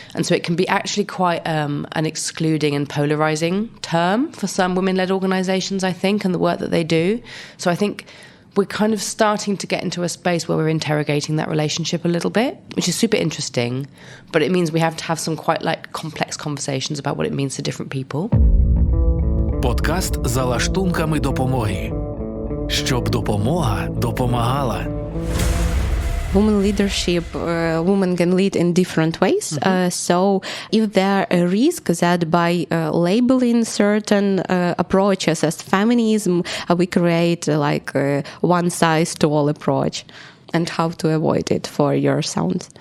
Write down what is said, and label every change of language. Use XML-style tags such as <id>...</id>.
<en>And so it can be actually quite an excluding and polarizing term for some women-led organizations, I think, and the work that they do. So I think we're kind of starting to get into a space where we're interrogating that relationship a little bit, which is super interesting, but it means we have to have some quite complex conversations about what it means to different people.</en> <uk>Подкаст «За лаштунками допомоги». Щоб допомога допомагала.</uk> <en>Women leadership, women can lead in different ways. So if there a risk that by labeling certain approaches as feminism, we create like a one-size-to-all approach, and how to avoid it for your sound?</en>